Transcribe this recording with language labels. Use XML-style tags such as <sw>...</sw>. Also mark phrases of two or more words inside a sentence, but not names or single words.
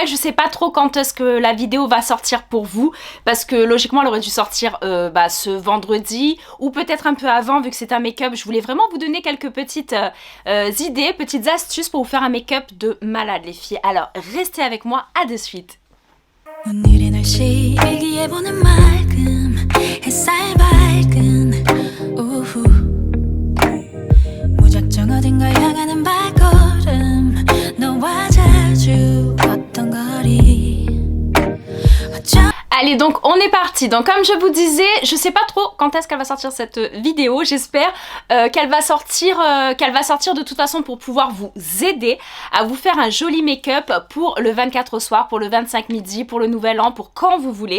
<fr>Je sais pas trop quand est-ce que la vidéo va sortir pour vous, parce que logiquement elle aurait dû sortir ce vendredi ou peut-être un peu avant vu que c'est un make-up. Je voulais vraiment vous donner quelques petites idées, petites astuces pour vous faire un make-up de malade les filles. Alors restez avec moi, à de suite.</fr> <ko>어딘가 향하는 발걸음 너와 자주 걷던 거리</ko> <fr>Allez, donc on est parti. Donc comme je vous disais, je sais pas trop quand est-ce qu'elle va sortir cette vidéo. J'espère qu'elle va sortir de toute façon pour pouvoir vous aider à vous faire un joli make-up pour le 24 au soir, pour le 25 midi, pour le nouvel an, pour quand vous voulez.</fr>